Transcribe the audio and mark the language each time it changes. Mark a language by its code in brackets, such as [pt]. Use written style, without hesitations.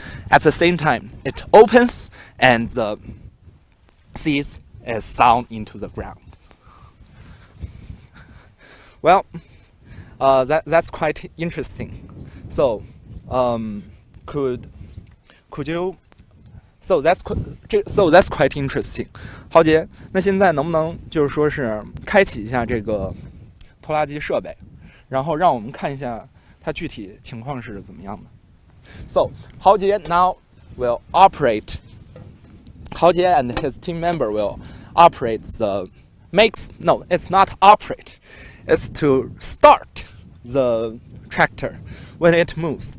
[en] At the same time, it opens and the seeds is sown into the ground. Well, that's quite interesting. So, could you? So that's quite interesting. [zh] 豪杰，那现在能不能就是说是开启一下这个拖拉机设备，然后让我们看一下它具体情况是怎么样的 ？ [en] So 豪杰 now will operate. 豪杰 and his team member will operate it's not operate. It's to start the tractor when it moves.